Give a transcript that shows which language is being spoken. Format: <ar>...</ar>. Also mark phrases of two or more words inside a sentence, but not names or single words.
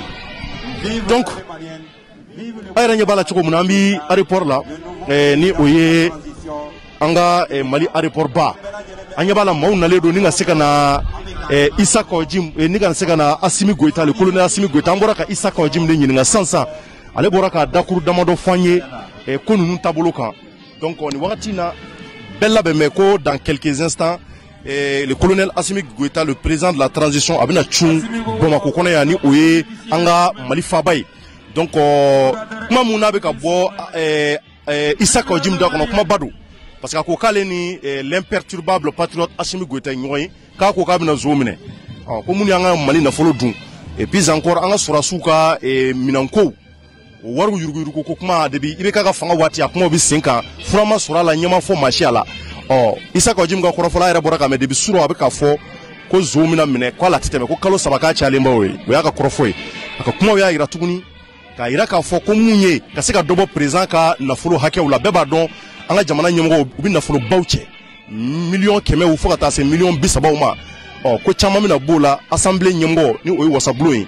<bm>Donc a yɛrɛ ɲɛ b'a la cogo min na an bi aéroport la ni o ye an ka Mali aéroport ba an ɲɛ b'a la maaw nalen don ni ka se ka na Issa Kojim ni ka se ka na Assimi Goïta</bm> <fr>le colonel</fr> <bm>Assimi Goïta an bɔra ka Issa Kojim de ɲininka sisan ale bɔra ka dakuru damadɔ fɔ an ye ko ninnu taabolo kan donc nin wagati in na bɛɛ labɛn mɛ ko</bm> <fr>dans quelques instants le colonel Assimi Goïta le président de la transition</fr> <bm>a bɛna cun Bamakɔ kɔnɔ yan ni o ye an ka Mali faaba ye donc kuma mun n'a bɛ ka bɔ Issa Kojim da kɔnɔ kuma ba don</bm> <fr>parce que</fr> <bm>a ko k'ale ni</bm> <fr>l'imperturbable patriote</fr> <bm>Assimi Goïta ye ɲɔgɔn ye k'a ko k'a bɛna zo minɛ ko mun y'an ka Mali nafolo dun</bm> <fr>et puis encore</fr> <bm>an ka sɔrɔsiw ka minɛnkow o wariw yuruguyurugu ko kuma depuis i bɛ k'a ka fanga waati a kumaw bɛ sen kan fura ma sɔrɔ a la ɲɛma fɔ maa si a la Issa Kojim ka kɔrɔfɔla yɛrɛ bɔra ka mɛ depuis suro a bɛ k'a fɔ ko zo mina minɛ k'a la tɛ tɛmɛ ko kalo 3 k'a cayalenba o ye o y'a ka kɔrɔfɔ ye a ka kumaw y'a yira tuguni k'a yira k'a fɔ ko mun ye ka se ka dɔ bɔ président ka nafolo hakɛw la bɛɛ b'a dɔn an ka jamana ɲɛmɔgɔw u bɛ nafolobaw cɛ miliyɔn 100 fo ka taa se miliyɔn 30 ma ko caman bɛna b'o la assemblée ɲɛmɔgɔ ni o ye wasabulon ye</bm>